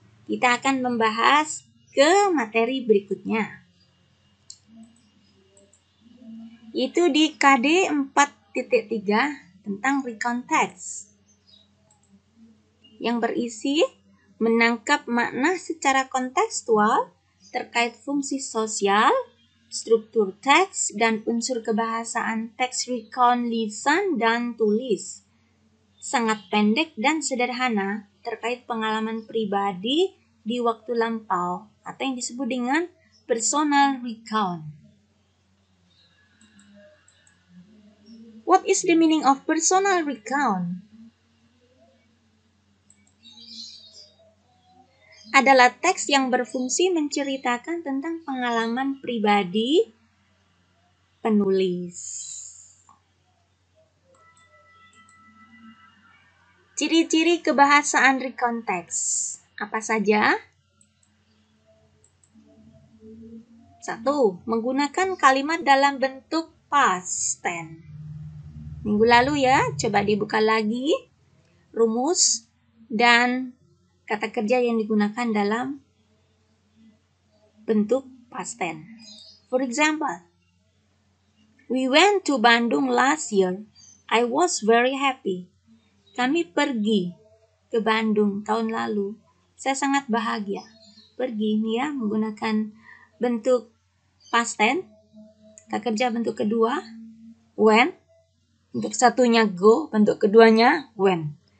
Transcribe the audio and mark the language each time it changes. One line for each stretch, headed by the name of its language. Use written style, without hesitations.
Indonesian: Kita akan membahas ke materi berikutnya, yaitu di KD 4.3 tentang recount text yang berisi menangkap makna secara kontekstual terkait fungsi sosial, struktur teks, dan unsur kebahasaan teks recount lisan dan tulis. Sangat pendek dan sederhana terkait pengalaman pribadi di waktu lampau atau yang disebut dengan personal recount.
English: What is the meaning of personal recount?
Indonesian: Adalah teks yang berfungsi menceritakan tentang pengalaman pribadi penulis. Ciri-ciri kebahasaan recount text apa saja? 1. Menggunakan kalimat dalam bentuk past tense. Minggu lalu ya, coba dibuka lagi rumus dan kata kerja yang digunakan dalam bentuk past tense.
English: For example, we went to Bandung last year. I was very happy.
Indonesian: Kami pergi ke Bandung tahun lalu. Saya sangat bahagia. Pergi ini ya menggunakan bentuk past tense. Kata kerja bentuk kedua went. Bentuk satunya go, bentuk keduanya went.